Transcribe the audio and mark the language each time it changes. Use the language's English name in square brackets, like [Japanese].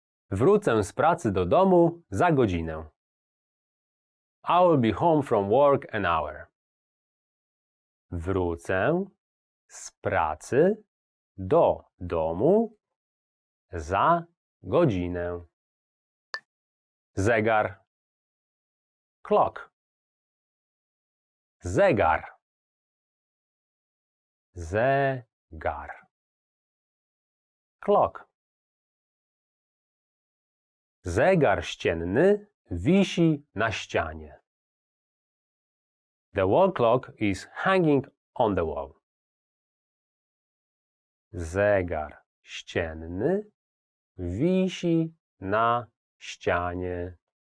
[Polish] Wrócę z pracy do domu za godzinę. [English] I will be home from work an hour. [Polish] Wrócę z pracy do domu za godzinę. Zegar. Clock. Zegar. Zegar. Clock. Zegar ścienny wisi na ścianie. [English] The wall clock is hanging on the wall. [Polish] Zegar ścienny wisi na ścianie.